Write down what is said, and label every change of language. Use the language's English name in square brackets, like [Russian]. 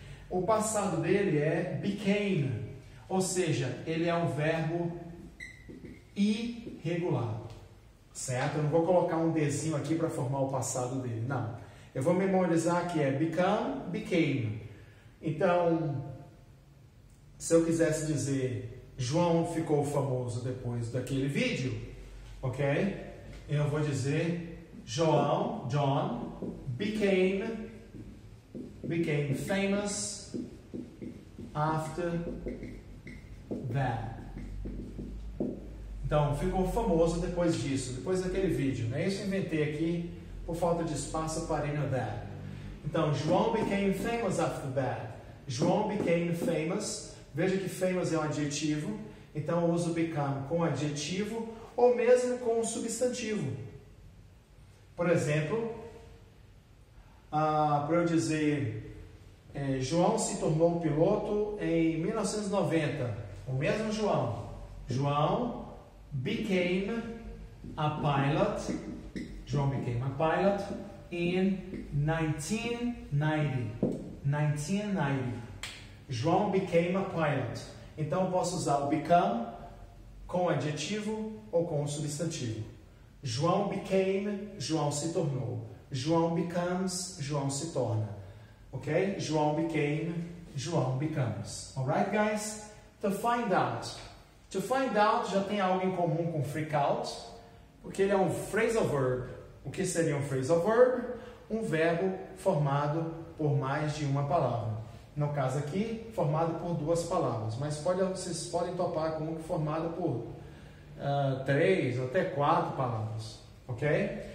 [Portuguese] O passado dele é became, ou seja, ele é um verbo irregular, certo? Eu não vou colocar um desenho aqui para formar o passado dele, não. Eu vou memorizar que é become, became. Então, se eu quisesse dizer João ficou famoso depois daquele vídeo, ok? Eu vou dizer [English] John became famous after that. [Portuguese] Então, ficou famoso depois disso, depois daquele vídeo, né? Isso eu inventei aqui, por falta de espaço, eu parei no that. [English] Então, João became famous after that. João became famous. [Portuguese] Veja que famous é um adjetivo, então eu uso become com adjetivo ou mesmo com um substantivo. Por exemplo, para eu dizer João se tornou piloto em 1990. O mesmo [English] João. João became a pilot. João became a pilot in 1990. 1990. João became a pilot. [Portuguese] Então eu posso usar o become com adjetivo ou com substantivo. [English] João became, [Portuguese] João se tornou. [English] João becomes, [Portuguese] João se torna. Ok? [English] João became, João becomes. Alright, guys? To find out. [Portuguese] To find out já tem algo em comum com freak out, porque ele é um phrasal verb. O que seria um phrasal verb? Um verbo formado por mais de uma palavra. No caso aqui, formado por 2 palavras, mas vocês podem topar com um formado por 3 ou até 4 palavras, ok?